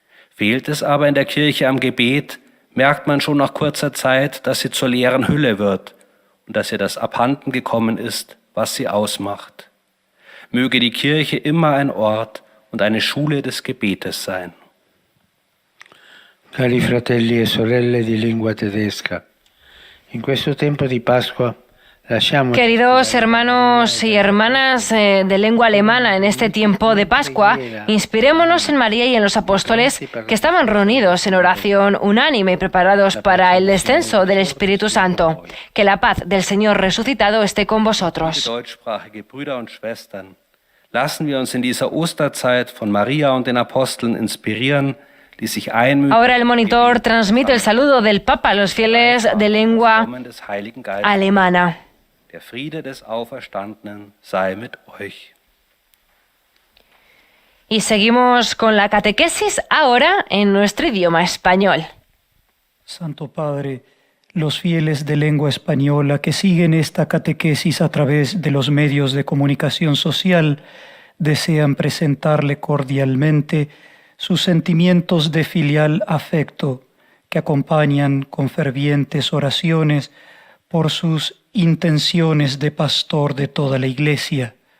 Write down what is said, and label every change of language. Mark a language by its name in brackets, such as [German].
[German] Fehlt es aber in der Kirche am Gebet, merkt man schon nach kurzer Zeit, dass sie zur leeren Hülle wird und dass ihr das abhanden gekommen ist, was sie ausmacht. Möge die Kirche immer ein Ort und eine Schule des Gebetes sein. [Italian] Cari fratelli e sorelle di lingua tedesca, in questo tempo di Pascua [Spanish] Queridos hermanos y hermanas de lengua alemana, en este tiempo de Pascua, inspirémonos en María y en los apóstoles que estaban reunidos en oración unánime y preparados para el descenso del Espíritu Santo. Que la paz del Señor resucitado esté con vosotros. [German] Deutschsprachige Brüder und Schwestern, lassen wir uns in dieser Osterzeit von Maria und den Aposteln inspirieren, die sich einmühen. [Spanish] Ahora el monitor transmite el saludo del Papa a los fieles de lengua alemana. [German] Der Friede des Auferstandenen sei mit euch. [Spanish] Y seguimos con la catequesis ahora en nuestro idioma español. Santo Padre, los fieles de lengua española que siguen esta catequesis a través de los medios de comunicación social desean presentarle cordialmente sus sentimientos de filial afecto que acompañan con fervientes oraciones por sus intenciones de pastor de toda la Iglesia.